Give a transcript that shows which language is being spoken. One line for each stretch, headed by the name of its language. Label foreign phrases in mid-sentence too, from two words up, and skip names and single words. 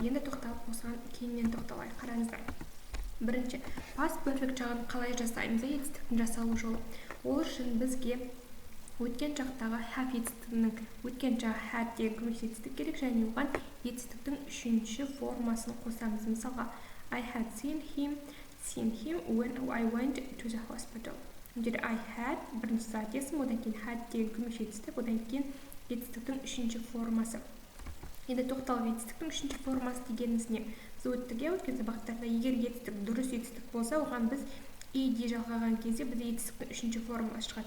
Kazakh: Енді тоқталып осыған кейіннен тоқталайық. Қараңыздар. Бірінші,
English: past perfect
Kazakh: шағын қалай жасаймыз? Етістіктің жасалу жолы. Ол үшін бізге өткен шақтағы have етістігінің өткен шақ had деген көмекші етістік керек, және оған етістіктің үшінші формасын қосамыз. Мысалға,
English: I had seen him when I went to the hospital.
Kazakh: Енді
English: I had
Kazakh: бірінші зат есім, одан кейін had деген көмекші етістік, одан кейін етістіктің үшінші формасы. Енді тоқталып етістіктің үшінші формасы дегеніміз не? Біз өткен сабақтарда егер етістік дұрыс етістік болса, оған біз ed жалғаған кезде бізде етістіктің үшінші формасы шығады.